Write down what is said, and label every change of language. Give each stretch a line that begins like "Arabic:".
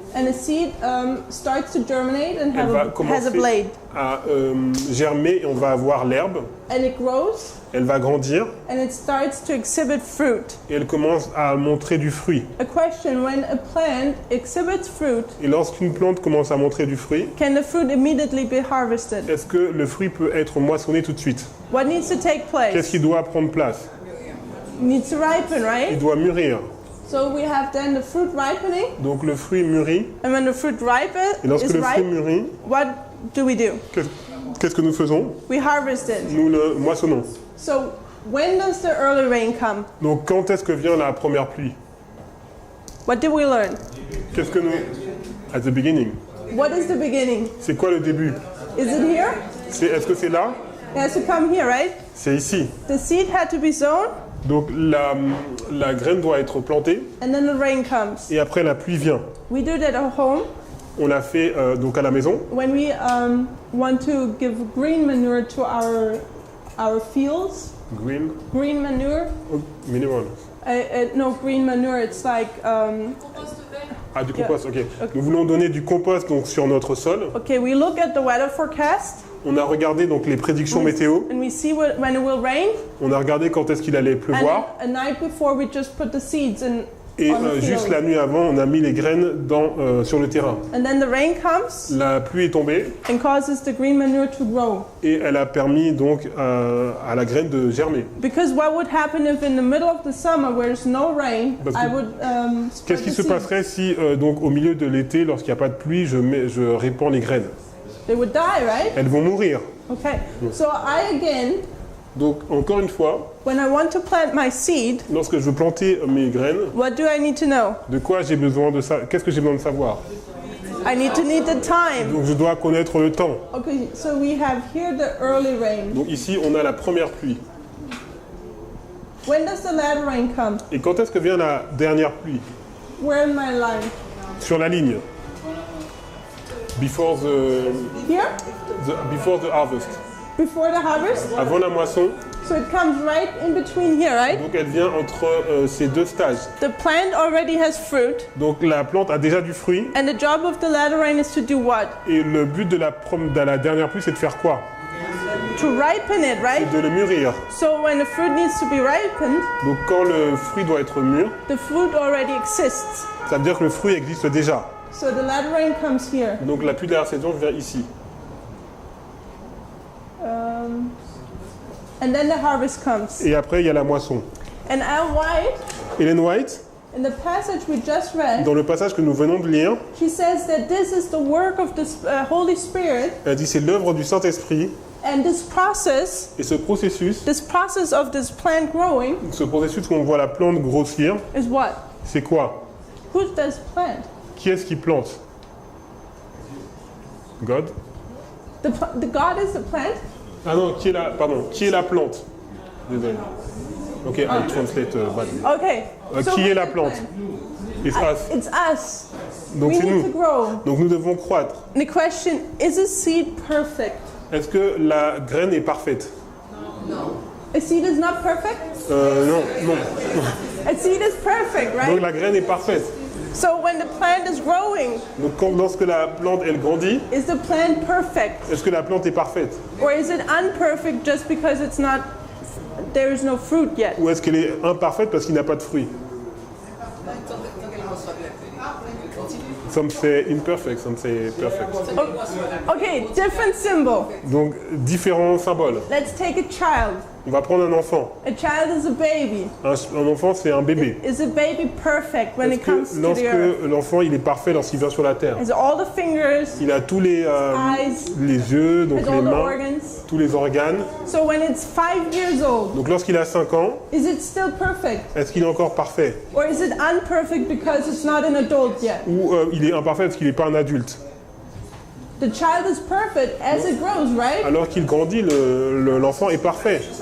English: and the seed starts to germinate and
French: elle va
English: has a
French: commencer
English: blade.
French: à germer et on va avoir l'herbe,
English: And it grows,
French: elle va grandir
English: and it starts to exhibit fruit.
French: et elle commence à montrer du fruit.
English: A question, when a plant exhibits fruit,
French: Et lorsqu'une plante commence à montrer du fruit,
English: can the fruit immediately be harvested?
French: est-ce que le fruit peut être moissonné tout de suite?
English: What needs to take
French: Qu'est-ce
English: place?
French: qui doit prendre place?
English: It needs to ripen,
French: Il
English: right?
French: doit mûrir.
English: So we have then the fruit ripening,
French: Donc le fruit mûrit,
English: and when the fruit
French: et lorsque
English: is
French: le fruit
English: ripe,
French: mûrit,
English: what do we do?
French: qu'est-ce que nous faisons?
English: We harvest it.
French: Nous le moissonnons.
English: So when does the early rain come?
French: Donc quand est-ce que vient la première pluie?
English: What did we learn?
French: Qu'est-ce que nous...
English: At the beginning. What is the beginning?
French: C'est quoi le début?
English: Is it here?
French: Est-ce que c'est là?
English: It has to come here, right?
French: C'est ici.
English: The seed had to be sown,
French: Donc la graine doit être plantée
English: and then the rain comes.
French: et après la pluie vient.
English: We do that at home
French: On l'a fait donc à la maison.
English: when we want to give green manure to our fields. Green. Green manure? Oh, minimal. No, green manure. It's like
French: Ah, du compost, ok. Nous voulons donner du compost donc sur notre sol.
English: okay. We look at the weather forecast
French: On a regardé donc les prédictions météo.
English: and we see when it will rain.
French: On a regardé quand est-ce qu'il allait
English: And
French: pleuvoir.
English: a night before, we just put the seeds in
French: Et
English: on the
French: juste
English: field.
French: la nuit avant, on a mis les graines sur le terrain.
English: And then the rain comes
French: La pluie est tombée
English: and causes the green manure to grow.
French: et elle a permis donc à la graine de germer.
English: Because what would happen if in the middle of the summer where there's no rain,
French: Parce que
English: I would spread
French: Qu'est-ce qui
English: the
French: se
English: seeds.
French: passerait si donc au milieu de l'été, lorsqu'il n'y a pas de pluie, je répands les graines?
English: They would die, right?
French: Elles vont mourir.
English: Okay. So I again,
French: Donc encore une fois,
English: when I want to plant my seed,
French: lorsque je veux planter mes graines,
English: what do I need to know?
French: de quoi j'ai besoin de ça? Qu'est-ce que j'ai besoin de savoir?
English: I need the time.
French: Donc je dois connaître le temps.
English: Okay, so we have here the early rain.
French: Donc ici, on a la première pluie.
English: When does the latter rain come?
French: Et quand est-ce que vient la dernière pluie?
English: Where in my line?
French: Sur la ligne.
English: Before Here? before the harvest. Before the harvest?
French: Avant la moisson.
English: So it comes right in between here, right?
French: Donc elle vient entre ces deux stages.
English: The plant already has fruit,
French: Donc la plante a déjà du fruit.
English: and the job of the latter rain is to do what?
French: Et le but de la dernière pluie, c'est de faire quoi?
English: To ripen it, right?
French: De le mûrir.
English: So when the fruit needs to be ripened,
French: Donc quand le fruit doit être mûr,
English: the fruit already exists.
French: ça veut dire que le fruit existe déjà.
English: So the latter rain comes here.
French: Donc la pluie de la saison vient ici.
English: And then the harvest comes.
French: Et après, il y a la moisson.
English: And Ellen White,
French: Ellen White,
English: in the passage we just read,
French: dans le passage que nous venons de lire,
English: she says that this is the work of the Holy Spirit,
French: elle dit c'est l'œuvre du Saint-Esprit.
English: and this process
French: Et ce processus
English: of this plant growing
French: où on voit la plante grossir,
English: is what?
French: c'est quoi?
English: Who does plant?
French: Qui est-ce qui plante?
English: God? The God is the plant?
French: Ah non, qui est la plante? Désolé.
English: Ok, I translate badly. Okay. So
French: Qui
English: who's
French: est la
English: the
French: plante?
English: plant? It's us. It's us.
French: Donc
English: We
French: c'est
English: need to
French: nous.
English: grow.
French: Donc nous devons croître.
English: The question, is a seed perfect?
French: Est-ce que la graine est parfaite?
English: A seed is not perfect?
French: Non, non.
English: A seed is perfect,
French: Donc
English: right?
French: la graine est parfaite.
English: So when the plant is growing,
French: Donc lorsque la plante elle grandit,
English: is the plant perfect?
French: est-ce que la plante est parfaite?
English: Or is it imperfect just because there is no fruit yet?
French: Ou est-ce qu'elle est imparfaite parce qu'il n'y a pas de fruits?
English: Some say imperfect, some say perfect. Okay, different symbol.
French: Donc différents symboles.
English: Let's take a child.
French: On va prendre un enfant.
English: A child is a baby.
French: Un enfant c'est un bébé.
English: Is a baby perfect when
French: Est-ce
English: it comes
French: que
English: to
French: lorsque
English: the earth?
French: l'enfant il est parfait lorsqu'il vient sur la terre?
English: Has all the fingers,
French: Il a tous les
English: eyes,
French: yeux, donc
English: has
French: les
English: all the
French: mains,
English: organs.
French: tous les organes.
English: So when it's 5 years old,
French: Donc lorsqu'il a 5 ans,
English: is it still perfect?
French: est-ce qu'il est encore parfait?
English: Or is it imperfect because it's not an adult yet?
French: Ou il est imparfait parce qu'il n'est pas un adulte?
English: The child is perfect as it grows, right?
French: Alors qu'il grandit, l'enfant est parfait.